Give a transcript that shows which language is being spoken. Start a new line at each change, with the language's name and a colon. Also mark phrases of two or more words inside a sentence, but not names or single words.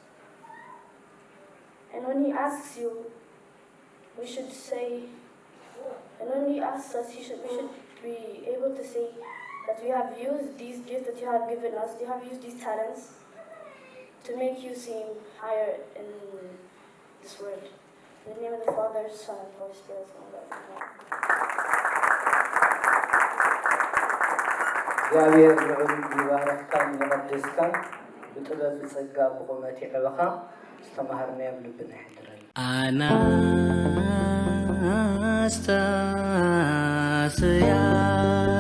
English: And when he asks you, we should say, and when he asks us, we should be able to say that we have used these gifts that you have given us, you have used these talents to make you seem higher in this world. In the name of the Father, Son, and Holy Spirit, Amen.
Tigrinya: እግዚአብሔር ልዑል ይባረክካን ይቀድስካን ብጥበብ ጸጋ ብቁመት ይዕበኻ ዝተማሃርናዮም ልብና ይሕድረን ኣናስታስያ